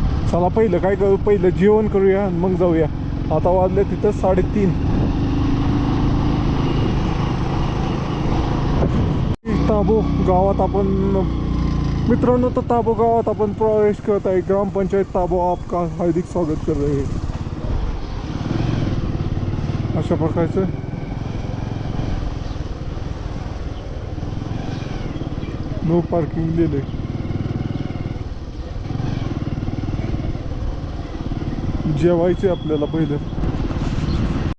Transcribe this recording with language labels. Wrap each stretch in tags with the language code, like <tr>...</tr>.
<mr>चला पहिलं काय करू, पहिलं जेवण करूया आणि मग जाऊया. आता वाजले तिथं 3:30. ताबो गावात आपण मित्रांनो तर ताबो गावात आपण प्रवेश करत आहे.</mr> <hi>ग्रामपंचायत ताबो आपका हार्दिक स्वागत कर रहे हैं.</hi> <mr>अशा प्रकारचं नो पार्किंग दिले. जेवायचे आपल्याला पहिलं.</mr>